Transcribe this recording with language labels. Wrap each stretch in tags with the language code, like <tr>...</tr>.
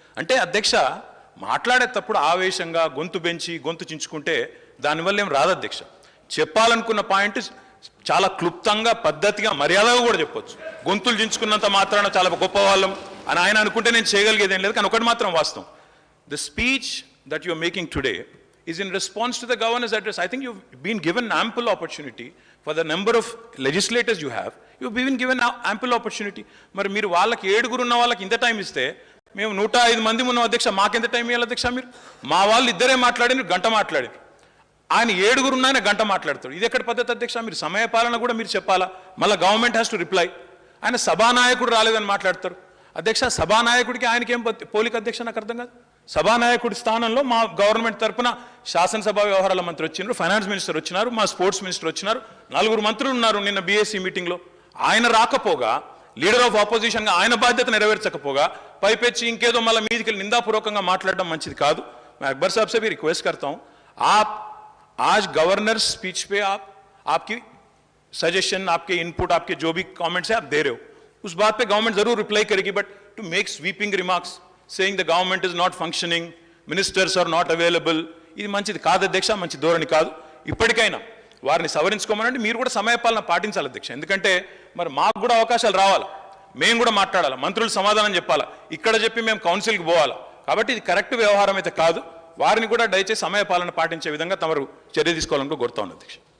<te>అంటే అధ్యక్ష మాట్లాడేటప్పుడు ఆవేశంగా గొంతు పెంచి గొంతు చించుకుంటే దానివల్ల ఏం రాదు అధ్యక్ష. చెప్పాలనుకున్న పాయింట్ చాలా క్లుప్తంగా పద్ధతిగా మర్యాదగా కూడా చెప్పొచ్చు. గొంతులు చించుకున్నంత మాత్రాన చాలా గొప్ప వాళ్ళం అని ఆయన అనుకుంటే నేను చేయగలిగేది ఏం లేదు. కానీ ఒకటి మాత్రం వాస్తవం,</te> <en>The speech that you are making today is in response to the governor's address. I think you've been given ample opportunity for the number of legislators you have. You've been given ample opportunity.</en> <te>మరి మీరు వాళ్ళకి 7 ఉన్న వాళ్ళకి ఇంత time ఇస్తే మేము 105 మంది ఉన్నాం అధ్యక్ష, మాకెంత టైం ఇవ్వాలి అధ్యక్ష? మీరు మా వాళ్ళు ఇద్దరే మాట్లాడినారు, గంట మాట్లాడారు. ఆయన 7 ఉన్న ఆయన గంట మాట్లాడతాడు. ఇది ఎక్కడ పద్ధతి అధ్యక్ష? మీరు సమయపాలన కూడా మీరు చెప్పాలా, మళ్ళీ</te> <en>Government has to reply.</en> <te>ఆయన సభానాయకుడు రాలేదని మాట్లాడతారు అధ్యక్ష. సభానాయకుడికి ఆయనకేం పోలిక అధ్యక్ష? నాకు అర్థం కాదు. సభానాయకుడి స్థానంలో మా గవర్నమెంట్ తరఫున శాసనసభ వ్యవహారాల మంత్రి వచ్చినారు, ఫైనాన్స్ మినిస్టర్ వచ్చినారు, మా స్పోర్ట్స్ మినిస్టర్ వచ్చినారు, 4 మంత్రులు ఉన్నారు నిన్న బీఎస్సీ మీటింగ్లో. ఆయన రాకపోగా, లీడర్ ఆఫ్ ఆపోజిషన్గా ఆయన బాధ్యత నెరవేర్చకపోగా పైపెచ్చి ఇంకేదో మళ్ళీ మీదికి నిందాపూర్వకంగా మాట్లాడడం మంచిది కాదు.</te> <hi>मैं अकबर साहब से भी रिक्वेस्ट करता हूं, आप आज गवर्नर स्पीच पे आपकी सजेशन, आपके इनपुट, आपके जो भी कमेंट्स है आप दे रहे हो, उस बात पे गवर्नमेंट जरूर रिप्लाई करेगी.</hi> <en>but to make sweeping remarks saying the government is not functioning, ministers are not available,</en> <te>ఇది మంచిది కాదు అధ్యక్ష, మంచి ధోరణి కాదు. ఇప్పటికైనా వారిని సవరించుకోమనండి. మీరు కూడా సమయపాలన పాటించాలి అధ్యక్ష. ఎందుకంటే మరి మాకు కూడా అవకాశాలు రావాలి, మేము కూడా మాట్లాడాలి, మంత్రులు సమాధానం చెప్పాలా, ఇక్కడ చెప్పి మేము కౌన్సిల్కి పోవాలా. కాబట్టి ఇది కరెక్ట్ వ్యవహారం అయితే కాదు. వారిని కూడా దయచేసి సమయపాలన పాటించే విధంగా తమరు చర్య తీసుకోవాలని కోరుతా ఉన్నాను అధ్యక్ష.</te>